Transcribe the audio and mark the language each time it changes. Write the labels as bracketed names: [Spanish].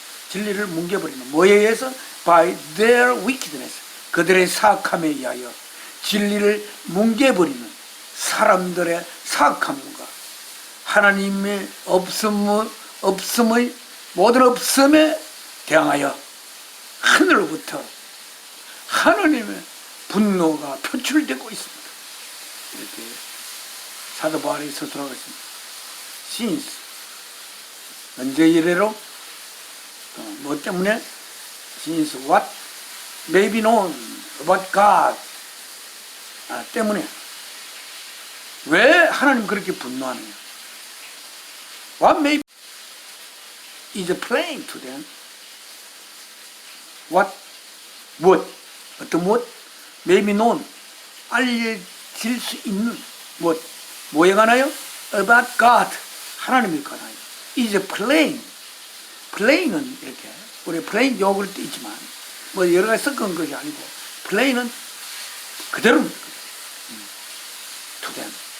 [Korean] 진리를 뭉개버리는, 뭐에 의해서? [English] by their wickedness, [Korean] 그들의 사악함에 의하여 진리를 뭉개버리는 사람들의 사악함과 하나님의 없음의 모든 없음에 대항하여 하늘로부터 하나님의 분노가 표출되고 있습니다. 이렇게 사도 바울이 서술하고 있습니다. [English] since, [Korean] 언제 이래로? 뭐 때문에? [English] since what may be known about God, [Korean] 때문에. 왜 하나님 그렇게 분노하느냐? [English] What may is plain to them. [Korean] What, 무엇, 어떤 무엇? [English] may be known, [Korean] 알려질 수 있는 무엇, 뭐에 관하여? [English] about God, [Korean] 하나님에 관하여. [English] is plain. [Korean] plain은 이렇게, 우리 plain 욕을 있지만 뭐 여러 가지 섞은 것이 아니고 plain은 그대로입니다. [English] to them.